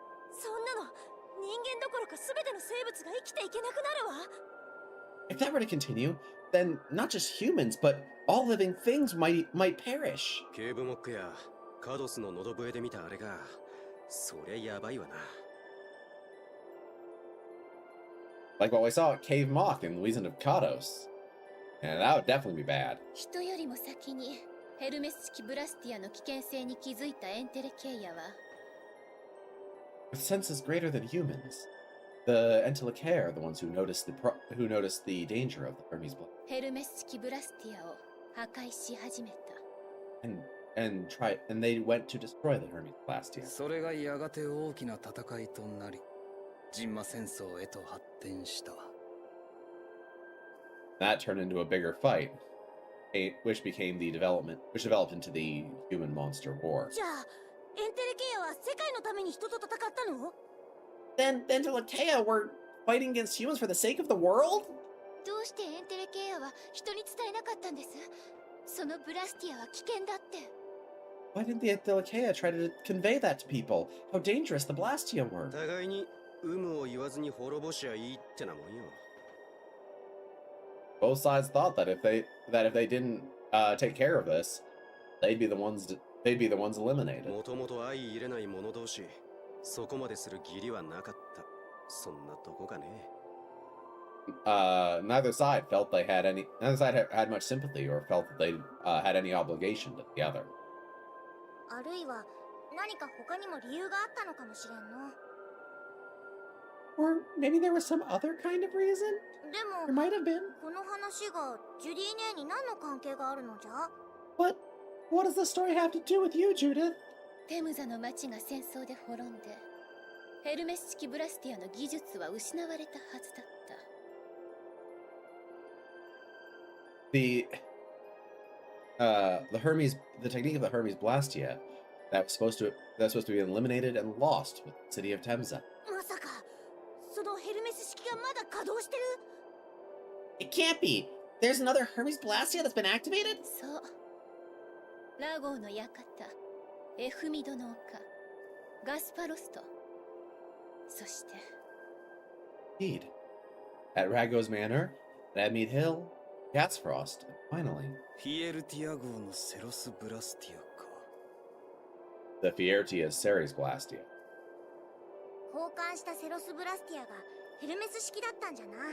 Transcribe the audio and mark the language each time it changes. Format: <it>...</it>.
<ja>そんなの人間どころか全ての生物が生きていけなくなるわ。</ja> <en>If that were to continue, then not just humans, but all living things might perish.</en> <ja>警部モックやカドスの喉笛で見たあれが、そりゃやばいわな。</ja> <en>Like what we saw at Cave Mock in Louisiana of Kados. And that would definitely be bad.</en> <ja>人よりも先にヘルメス式ブラスティアの危険性に気づいたエンテレケイアは</ja> <en>With senses greater than humans, the Entelecae are the ones who noticed the danger of the Hermes blood</en> <ja>ヘルメス式ブラスティアを破壊し始めた。</ja> <en>and they went to destroy the Hermes Blastia.</en> <ja>それがやがて大きな戦いとなり、人馬戦争へと発展した。</ja> <en>That turned into a bigger fight, which developed into the human monster war.</en> <ja>じゃあエンテレケイアは世界のために人と戦ったの？</ja> <en>Then the Entelecae were fighting against humans for the sake of the world? どうしてエンテレケイアは人に伝えなかったんです？そのブラスティアは危険だって。 Why didn't the Entelecae try to convey that to people? How dangerous the Blastia were.</en> <ja>互いに有無を言わずに滅ぼしゃいいってなもんよ。</ja> <en>Both sides thought that if they didn't take care of this, they'd be the ones eliminated.</en> <ja>もともと相入れない者同士、そこまでする義理はなかった。そんなとこかね。</ja> <en>Neither side had much sympathy or felt that they had any obligation to the other.</en> <ja>あるいは何か他にも理由があったのかもしれんの。</ja> <en>Or maybe there was some other kind of reason?</en> <ja>で</ja> <en>There</en> <ja>も</ja> <en>might have been.</en> <ja>この話がジュディ姉に何の関係があるのじゃ？</ja> <en>But what does the story have to do with you, Judith?</en> <ja>テムザの町が戦争で滅んでヘルメス式ブラスティアの技術は失われたはずだった。</ja> <en>The technique of the Hermes Blastia that's supposed to be eliminated and lost with the city of Temza.</en> <ja>まさかそのヘルメス式がまだ稼働してる？</ja> <en>It can't be. There's another Hermes Blastia that's been activated?</en> <ja>そうラゴーの館、エフミドの丘、ガスパロスト、そして</ja> <en>Indeed. At Rago's Manor, at Admead Hill, Gasfrost, and finally,</en> <ja>フィエルティア号のセロスブラスティアか。</ja> <en>the Fiertia's Ceres Blastia.</en> <ja>交換したセロスブラスティアがヘルメス式だったんじゃな。</ja>